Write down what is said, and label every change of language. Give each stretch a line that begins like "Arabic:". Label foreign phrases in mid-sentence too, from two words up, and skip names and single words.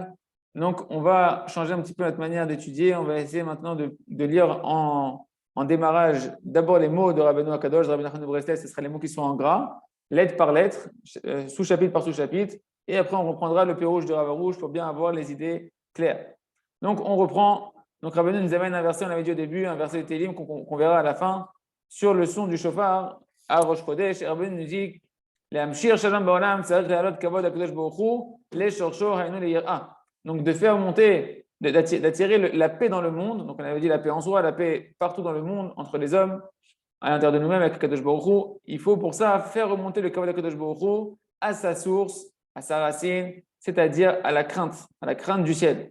French: Donc, on va changer un petit peu notre manière d'étudier. On va essayer maintenant de lire en démarrage d'abord les mots de
Hebrew: רבינו הקדוש,
French: de Rabbi Nachman de Breslev, ce sera les mots qui sont en gras, lettre par lettre, sous-chapitre par sous-chapitre. Et après, on reprendra le Pérouge de Rav Rouge pour bien avoir les idées claires. Donc, on reprend. Donc, Rabbeinu nous amène un verset, on l'avait dit au début, un verset de Télim qu'on verra à la fin, sur le son du shofar à
Hebrew: ראש חודש.
French: Et Rabbeinu nous dit
Hebrew: להמשיך שלום בעולם צריך להעלות כבוד לקדוש ברוך הוא לשורשו היינו ליראה.
French: Donc de faire monter, d'attirer la paix dans le monde. Donc on avait dit la paix en soi, la paix partout dans le monde, entre les hommes, à l'intérieur de nous-mêmes avec
Hebrew: קדוש ברוך הוא.
French: Il faut pour ça faire remonter le kavod de
Hebrew: קדוש ברוך הוא
French: à sa source, à sa racine, c'est-à-dire à la crainte du ciel.